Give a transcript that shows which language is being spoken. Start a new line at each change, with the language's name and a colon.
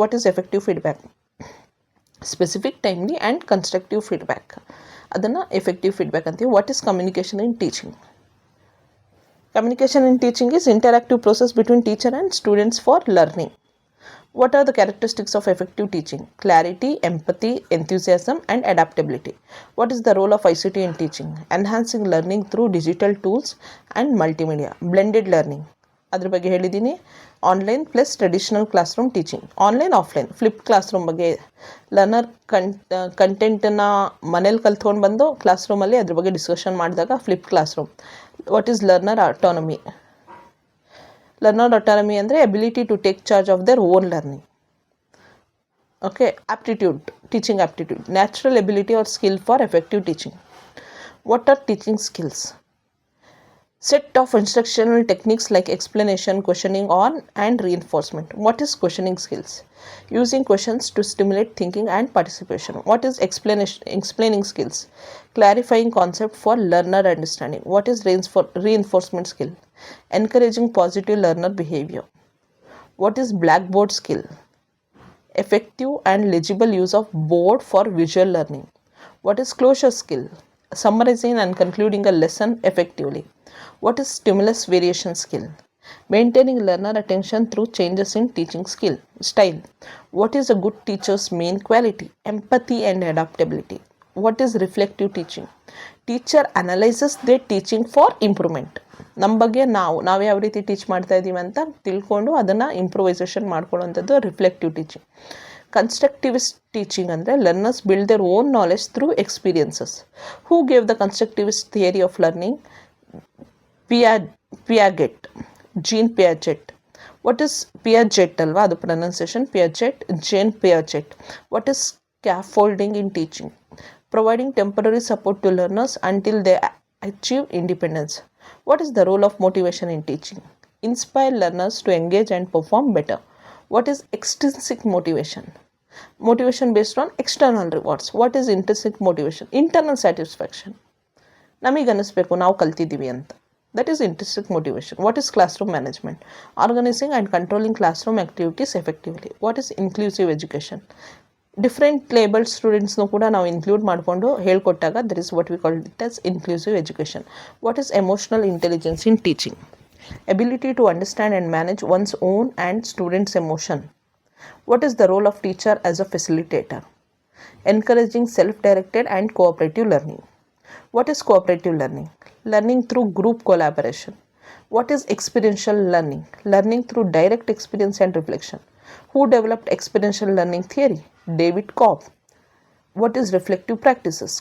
English: What is effective feedback? Specific, timely and constructive feedback. ಅದನ್ನು effective feedback ಅಂತೀವಿ. What is communication in teaching? Communication in teaching is interactive process between teacher and students for learning. What are the characteristics of effective teaching? Clarity, empathy, enthusiasm, and adaptability. What is the role of ICT in teaching? Enhancing learning through digital tools and multimedia. Blended learning.
Kannada: ಅದ್ರ ಬಗ್ಗೆ ಹೇಳಿದ್ದೀನಿ.
English: online plus traditional class room teaching, online offline flip class room ಬಗ್ಗೆ
Kannada: learner ಕಂಟೆಂಟನ್ನು ಮನೇಲಿ ಕಲ್ತ್ಕೊಂಡು ಬಂದು class ರೂಮಲ್ಲಿ ಅದ್ರ ಬಗ್ಗೆ ಡಿಸ್ಕಷನ್ ಮಾಡಿದಾಗ
English: Flip class room. What is learner autonomy? Learner autonomy ಅಂದರೆ ability to take charge of their own learning. Okay. Aptitude, teaching aptitude, natural ability or skill for effective teaching. What are teaching skills? Set of instructional techniques like explanation, questioning on and reinforcement. What is questioning skills? Using questions to stimulate thinking and participation. What is explaining skills? Clarifying concept for learner understanding. What is reinforcement skill? Encouraging positive learner behavior. What is blackboard skill? Effective and legible use of board for visual learning. What is closure skill? Summarizing and concluding a lesson effectively. What is stimulus variation skill? Maintaining learner attention through changes in teaching style. What is a good teacher's main quality? Empathy and adaptability. What is reflective teaching? Teacher analyzes their teaching for improvement.
Kannada: ನಮ್ಮ ಬಗ್ಗೆ ನಾವು ಯಾವ ರೀತಿ teach ಮಾಡ್ತಾ ಇದ್ದೀವಿ ಅಂತ ತಿಳ್ಕೊಂಡು ಅದನ್ನು improvisation ಮಾಡ್ಕೊಳ್ಳೋವಂಥದ್ದು reflective teaching.
English: Constructivist teaching ಅಂದರೆ learners build their own knowledge through experiences. Who gave the constructivist theory of learning? Piaget, Jean Piaget. What is Piaget ಅಲ್ವಾ, ಅದು pronunciation Piaget, Jean Piaget. What is scaffolding in teaching? Providing temporary support to learners until they achieve independence. What is the role of motivation in teaching? Inspire learners to engage and perform better. What is extrinsic motivation? Motivation based on external rewards. What is intrinsic motivation? Internal satisfaction.
Kannada: ನಮಗೆ ಅನ್ನಿಸ್ಬೇಕು ನಾವು ಕಲ್ತಿದ್ದೀವಿ ಅಂತ.
English: That is intrinsic motivation. What is classroom management? Organizing and controlling classroom activities effectively. What is inclusive education? Different labelled ಸ್ಟೂಡೆಂಟ್ಸ್ನೂ ಕೂಡ
Kannada: ನಾವು include ಮಾಡಿಕೊಂಡು ಹೇಳ್ಕೊಟ್ಟಾಗ
English: That is what we call it as inclusive education. What is emotional intelligence in teaching? Ability to understand and manage one's own and students emotion. What is the role of teacher as a facilitator? Encouraging self directed and cooperative learning. What is cooperative learning? Learning through group collaboration. What is experiential learning? Learning through direct experience and reflection. Who developed experiential learning theory? David Cobb. What is reflective practices?